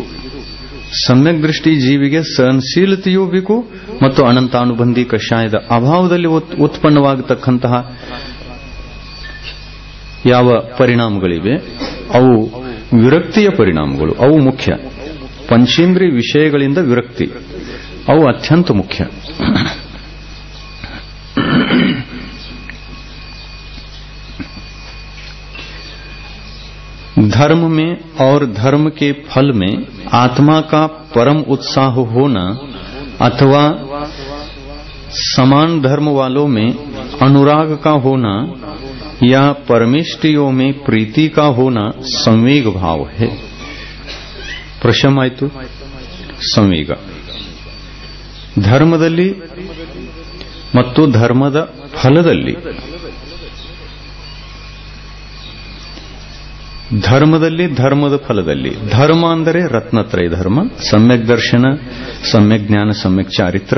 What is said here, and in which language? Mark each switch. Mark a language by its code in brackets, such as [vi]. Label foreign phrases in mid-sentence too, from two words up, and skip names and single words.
[kn] ಸಮ್ಯಕ್ ದೃಷ್ಟಿ ಜೀವಿಗೆ ಸಹನಶೀಲತೆಯೂ ಬೇಕು ಮತ್ತು ಅನಂತಾನುಬಂಧಿ ಕಷಾಯದ ಅಭಾವದಲ್ಲಿ ಉತ್ಪನ್ನವಾಗತಕ್ಕಂತಹ ಯಾವ ಪರಿಣಾಮಗಳಿವೆ ಅವು ವಿರಕ್ತಿಯ ಪರಿಣಾಮಗಳು, ಅವು ಮುಖ್ಯ. ಪಂಚೇಂದ್ರಿಯ ವಿಷಯಗಳಿಂದ ವಿರಕ್ತಿ, ಅವು ಅತ್ಯಂತ ಮುಖ್ಯ. [hi] धर्म में और धर्म के फल में आत्मा का परम उत्साह होना अथवा समान धर्म वालों में अनुराग का होना या परमेष्टियों में प्रीति का होना संवेग भाव है. [kn] ಪ್ರಶ್ನೆ ಆಯಿತು. ಸಂವೇಗ ಧರ್ಮದಲ್ಲಿ ಮತ್ತು ಧರ್ಮದ ಫಲದಲ್ಲಿ. ಧರ್ಮದಲ್ಲಿ, ಧರ್ಮದ ಫಲದಲ್ಲಿ. ಧರ್ಮ ಅಂದರೆ ರತ್ನತ್ರಯ ಧರ್ಮ, ಸಮ್ಯಕ್ ದರ್ಶನ, ಸಮ್ಯಕ್ ಜ್ಞಾನ, ಸಮ್ಯಕ್ ಚಾರಿತ್ರ.